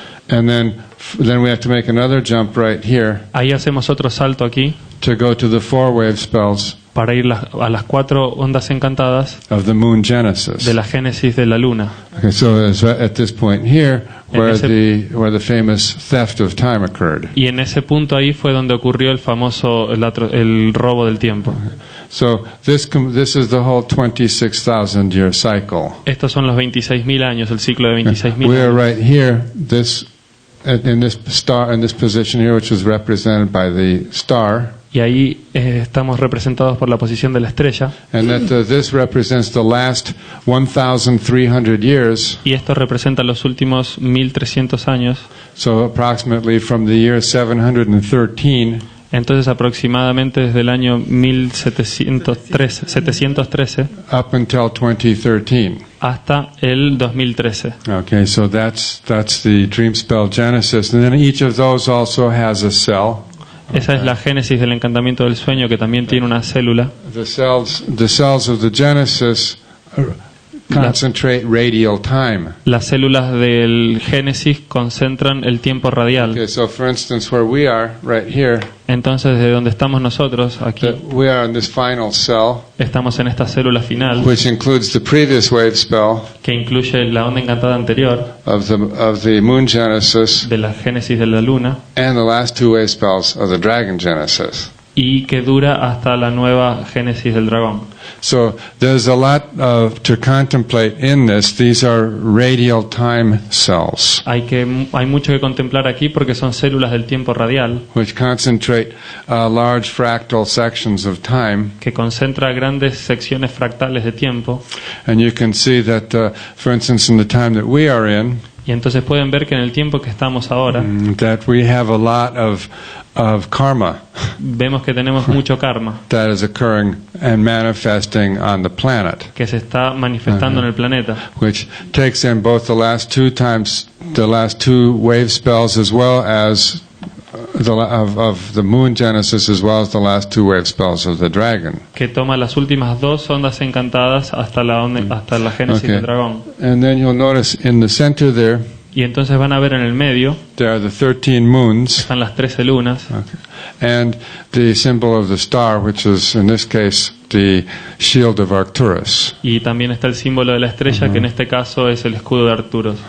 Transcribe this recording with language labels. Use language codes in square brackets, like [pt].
[en] And then we have to make another jump right here [es] Ahí hacemos otro salto aquí [en] to go to the 4 wave spells [es] para ir a las 4 ondas encantadas [en] of the moon genesis. [es] de la génesis de la luna. [en] Okay, so it's at this point here where [es] ese- [en] the famous theft of time occurred. [es] Y en ese punto ahí fue donde ocurrió el famoso el robo del tiempo. [en] So this is the whole 26,000 year cycle. [es] Estos son los 26.000 años, el ciclo de 26.000 [en] We are [es] años. [en] right here, in this star, in this position here, which is represented by the star, [es] Y ahí estamos representados por la posición de la estrella. [en] and that this represents the last 1,300 years. [es] Y esto representa los últimos 1300 años. [en] So approximately from the year 713 [es] Entonces aproximadamente desde el año 713 [en] up until 2013. [es] hasta el 2013. [en] Okay, so that's the dream spell genesis, and then each of those also has a cell. [es] Esa es la génesis del encantamiento del sueño, que también tiene una célula. [en] The cells of the genesis concentrate radial time. [es] Las células del génesis concentran el tiempo radial. [en] Okay, so for instance, where we are right here, [es] Entonces, de donde estamos nosotros, aquí, [en] we are in this final cell, [es] estamos en esta célula final, [en] which includes the previous wave spell [es] que incluye la onda encantada anterior [en] of the moon genesis [es] de la génesis de la luna, [en] and the last 2 wave spells of the dragon genesis. [es] y que dura hasta la nueva génesis del dragón. [en] So there's a lot to contemplate in this. These are radial time cells, [es] Hay mucho que contemplar aquí porque son células del tiempo radial [en] which concentrate large fractal sections of time. [es] que concentra grandes secciones fractales de tiempo. [en] And you can see that, for instance, in the time that we are in, [es] Y entonces pueden ver que en el tiempo que estamos ahora [en] that we have a lot of karma [es] vemos que tenemos mucho karma [en] that is occurring and manifesting on the planet, [es] que se está manifestando en el planeta, [en] which takes in both the last 2 wave spells as well as of the moon genesis as well as the last 2 wave spells of the dragon. [es] que toma las últimas 2 ondas encantadas hasta la génesis [en] Okay. [es] del dragón. [en] And then you'll notice in the center there, [es] Y entonces van a ver en el medio [en] there are the 13 moons. [es] están las 13 lunas [en] And the symbol of the star, which is in this case the shield of Arcturus. [es] y también está el símbolo de la estrella, que en este caso es el escudo de Arturo.